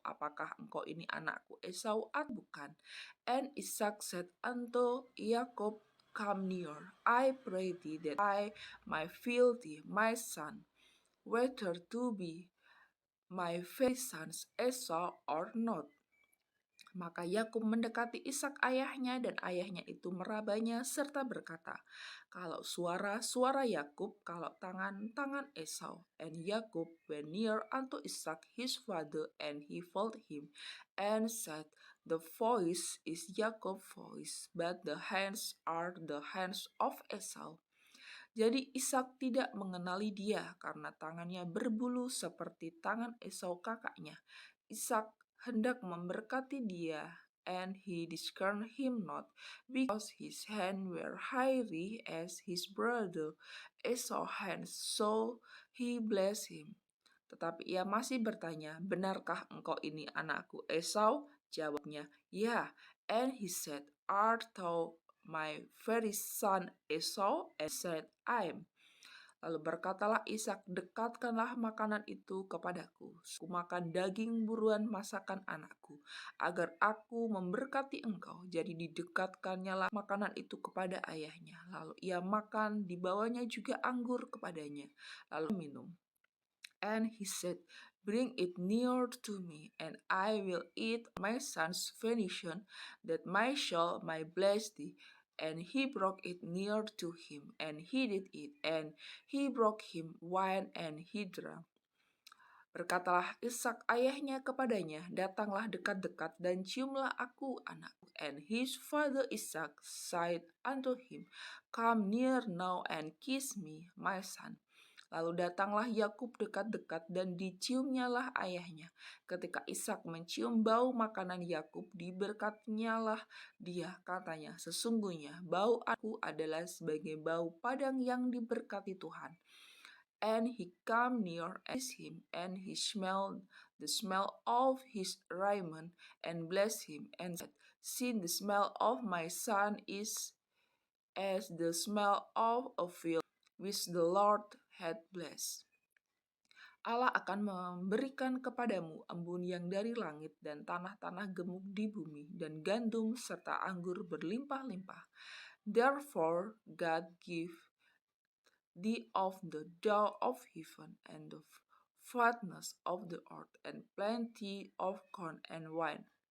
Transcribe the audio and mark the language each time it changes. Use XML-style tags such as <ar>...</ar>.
<id>Apakah engkau ini anakku Esau atau bukan?"</id> <en>And Ishak said unto Yakub, "Come near, I pray thee, that I may feel thee, my son, whether to be my very son's Esau or not."</en> <id>Maka Yakub mendekati Ishak ayahnya, dan ayahnya itu merabanya serta berkata, "Kalau suara Yakub, kalau tangan Esau."</id> <en>And Yakub went near unto Ishak his father, and he felt him, and said, "The voice is Yakub's voice, but the hands are the hands of Esau."</en> <id>Jadi Ishak tidak mengenali dia, karena tangannya berbulu seperti tangan Esau kakaknya. Ishak hendak memberkati dia,</id> <en>and he discerned him not, because his hands were hairy as his brother Esau's hands, so he blessed him.</en> <id>Tetapi ia masih bertanya, "Benarkah engkau ini anakku Esau?" Jawabnya, "Ya."</id> <en>And he said, "Art thou my very son Esau?" And he said, "I am."</en> <id>Lalu berkatalah Ishak, "Dekatkanlah makanan itu kepadaku. Aku makan daging buruan masakan anakku, agar aku memberkati engkau." Jadi didekatkannya makanan itu kepada ayahnya. Lalu ia makan, dibawanya juga anggur kepadanya, lalu minum.</id> <en>And he said, "Bring it near to me, and I will eat my son's venison, that my soul may bless thee." And he brought it near to him, and he did eat, and he brought him wine, and he drank.</en> <id>Berkatalah Ishak ayahnya kepadanya, "Datanglah dekat-dekat dan ciumlah aku, anakku."</id> <en>And his father Ishak said unto him, "Come near now and kiss me, my son."</en> <id>Lalu datanglah Yakub dekat-dekat dan diciumnyalah ayahnya. Ketika Ishak mencium bau makanan Yakub, diberkatnyalah dia, katanya, "Sesungguhnya bau aku adalah sebagai bau padang yang diberkati Tuhan."</id> <en>And he came near and kissed him, and he smelled the smell of his raiment, and blessed him, and said, "See, the smell of my son is as the smell of a field which the Lord had blessed."</en> <id>Allah akan memberikan kepadamu embun yang dari langit dan tanah-tanah gemuk di bumi dan gandum serta anggur berlimpah-limpah.</id> <en>Therefore God give thee of the dough of heaven and the fatness of the earth and plenty of corn and wine.</en>